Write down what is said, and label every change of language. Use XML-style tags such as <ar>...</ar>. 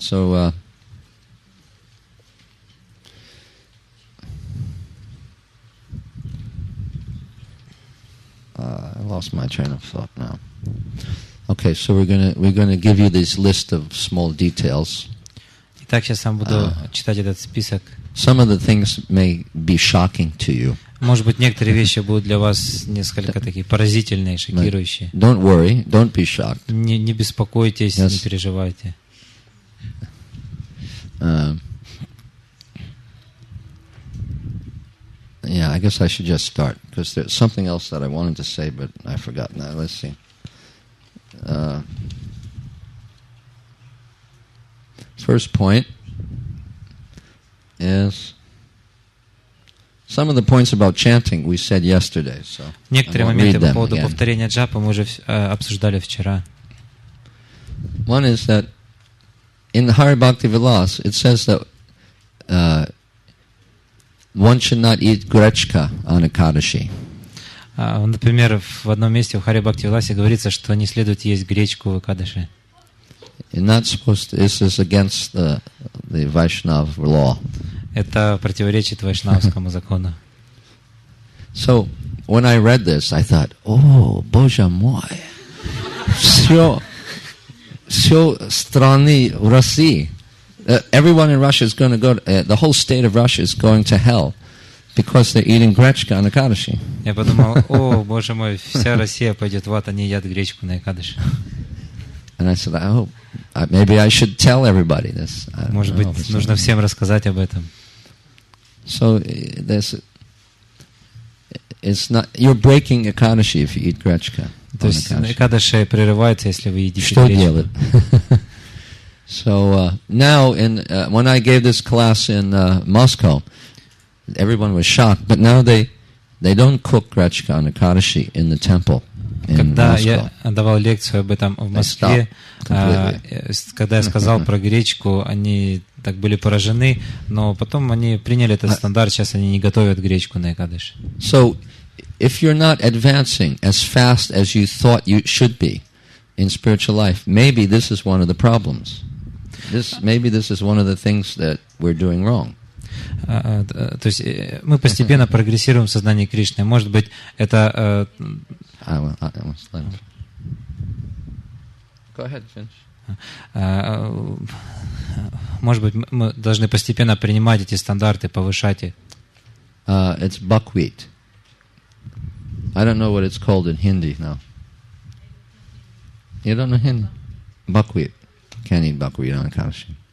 <en>So, I lost my train of thought now. Okay, so we're gonna give you this list of small details.</en> <ru>Итак, сейчас я буду читать этот список.</ru> <en>Some of the things may be shocking to you.</en> <ru>Может быть, некоторые вещи будут для вас несколько такие поразительные, шокирующие.</ru> <en>Don't worry, don't be shocked.</en> <ru>Не беспокойтесь, не переживайте.</ru> <en>Yeah, I guess I should just start, because there's something else that I wanted to say, but I forgot now. Let's see. First point is some of the points about chanting we said yesterday. So</en> <ru>некоторые моменты по поводу повторения джапа мы уже обсуждали вчера.</ru> <en>One is that in the Hari Bhakti Vilas it says that one should not eat grechka on Ekadashi.</en> <ru>Например, в одном месте в Хари Бхакти Виласе говорится, что не следует есть гречку в Экадаши.</ru> <en>This is against the Vaishnav law.</en> <ru>Это противоречит вайшнавскому закону.</ru> <en>So when I read this, I thought, oh,</en> <ru>Боже мой, все страны в России.</ru> <en>Everyone in Russia is going to go. The whole state of Russia is going to hell because they're eating grechka on Ekadashi.</en> <ru>Я подумал: о, Боже мой, вся Россия пойдет в ад, они едят гречку на Экадаши.</ru> <en>And I said, I hope maybe I should tell everybody this.</en> <ru>Может быть, нужно всем рассказать об этом.</ru> <en>So it's not, you're breaking Ekadashi if you eat grechka.</en> <ru>То есть Экадаши прерывается, если вы едите гречку. Что делать?</ru> <en>So now, when I gave this class in Moscow, everyone was shocked. But now they don't cook grechka on Ekadashi in the temple.</en> <ru>Когда я давал лекцию об этом в Москве, когда я сказал про гречку, они так были поражены, но потом они приняли этот стандарт. Сейчас они не готовят гречку на Экадаши.</ru> <en>So, if you're not advancing as fast as you thought you should be in spiritual life, maybe this is one of the problems. Maybe this is one of the things that we're doing wrong.</en> <ru>То есть мы постепенно прогрессируем в сознании Кришны. Может быть, это...</ru> <en>Go ahead, finish.</en> <ru>Может быть, мы должны постепенно принимать эти стандарты, повышать их.</ru> <en>It's buckwheat. I don't know what it's called in Hindi now. You don't know Hindi? Buckwheat. Can't eat buckwheat on Ekadashi.</en>